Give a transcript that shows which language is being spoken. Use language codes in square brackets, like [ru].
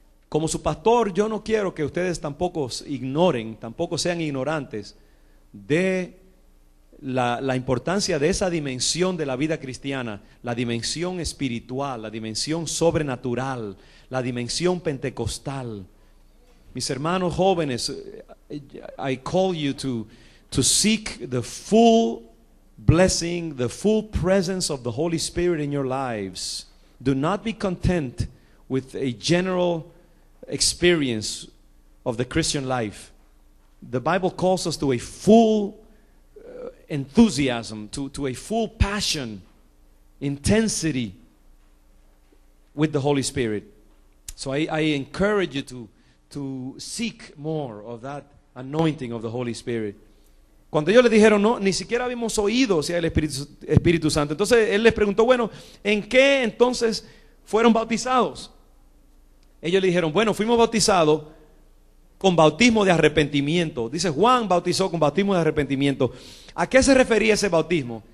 [es] Como su pastor, yo no quiero que ustedes tampoco ignoren, tampoco sean ignorantes de la importancia de esa dimensión de la vida cristiana, la dimensión espiritual, la dimensión sobrenatural, la dimensión pentecostal. Mis hermanos jóvenes, [en] I call you to seek the full blessing, the full presence of the Holy Spirit in your lives. Do not be content with a general experience of the Christian life. The Bible calls us to a full enthusiasm, to a full passion, intensity with the Holy Spirit. So I encourage you to seek more of that anointing of the Holy Spirit. [es] Cuando ellos le dijeron, no, ni siquiera habíamos oído sea el Espíritu Santo. Entonces él les preguntó, bueno, ¿en qué entonces fueron bautizados? Ellos le dijeron, bueno, fuimos bautizados con bautismo de arrepentimiento. Dice, Juan bautizó con bautismo de arrepentimiento. ¿A qué se refería ese bautismo?